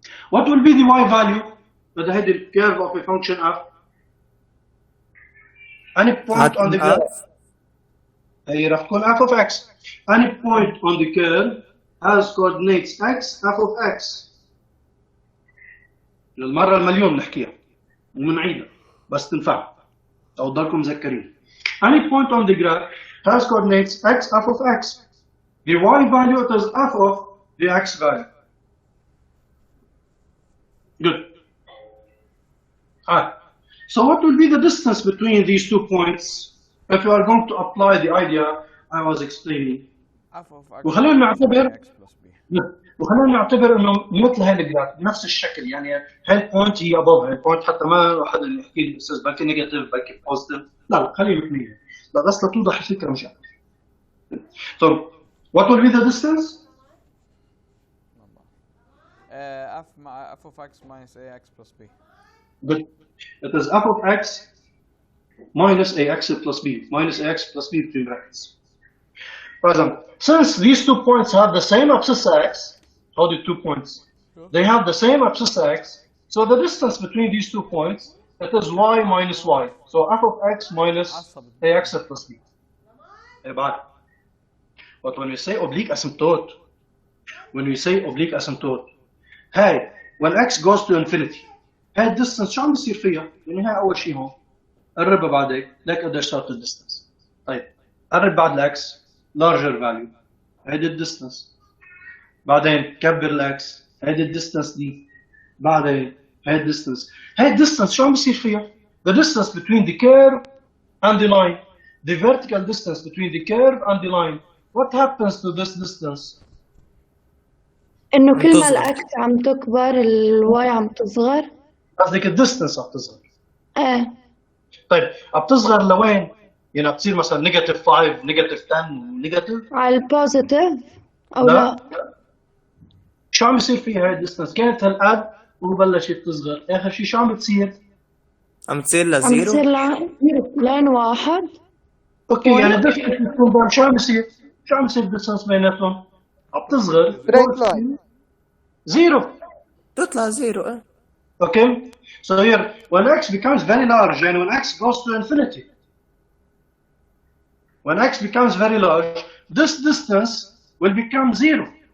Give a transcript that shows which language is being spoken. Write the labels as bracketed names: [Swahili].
[English] What will be the y value with the hidden curve of a function f? Any point on the graph. [Arabic] هي راح تكون [English] f of x. Any point on the curve has coordinates x, f of x. [Arabic] للمرة المليون نحكيها ومنعيدها بس تنفع أو تضلكم مذكرين. [English] Any point on the graph has coordinates x, f of x. The y value is f of the x value. Good. Alright. So what will be the distance between these 2 points if you are going to apply the idea I was explaining? f of x [Arabic] وخلينا نعتبر [English] x plus b. [Arabic] وخلينا نعتبر انه مثل هاي الجراف بنفس الشكل يعني هاي البوينت هي ابوف هاي البوينت حتى ما حدا يحكي لي استاذ بلكي نيجاتيف بلكي بوزيتيف لا خليه مثليه لا بس لتوضح الفكره مش اكثر. [English] So what will be the distance? f مع f of x minus ax plus b. Good. It is f of x minus ax plus b minus ax plus b between brackets. For example, since these 2 points have the same abscissa x, how the 2 points? They have the same abscissa x, so the distance between these 2 points, that is y minus y. So f of x minus ax plus b. But when we say oblique asymptote, hey, when x goes to infinity, [Arabic] هاي الديستنس شو عم بيصير فيها؟ يعني هاي أول شيء هون قرب بعدين لك قديش صارت الديستنس. طيب قرب بعد الاكس [English] larger value [Arabic] هيدي الديستنس. بعدين كبر الاكس هيدي الديستنس دي. بعدين هاي الديستنس. هاي الديستنس شو عم بيصير فيها؟ [English] The distance between the curve and the line. The vertical distance between the curve and the line. What happens to this distance? [Arabic] إنه كل ما الأكس عم تكبر الواي عم تصغر. قصدك الديستنس عم تصغر. إيه. طيب عم تصغر لوين؟ يعني عم تصير مثلا نيجاتيف 5 نيجاتيف 10 نيجاتيف؟ على البوزيتيف أو لا. لا؟ شو عم يصير فيها هاي الديستنس؟ كانت هالقد وبلشت تصغر، آخر شيء شو عم بتصير؟ عم تصير عم لزيرو. تصير لاين واحد. اوكي يعني الديستنس بتكون بين شو عم يصير؟ شو عم يصير الديستنس بيناتهم؟ عم تصغر. [English] straight line. [Arabic] زيرو. تطلع زيرو. [English] Okay, so here when x becomes very large and when x goes to infinity, when x becomes very large, this distance will become zero.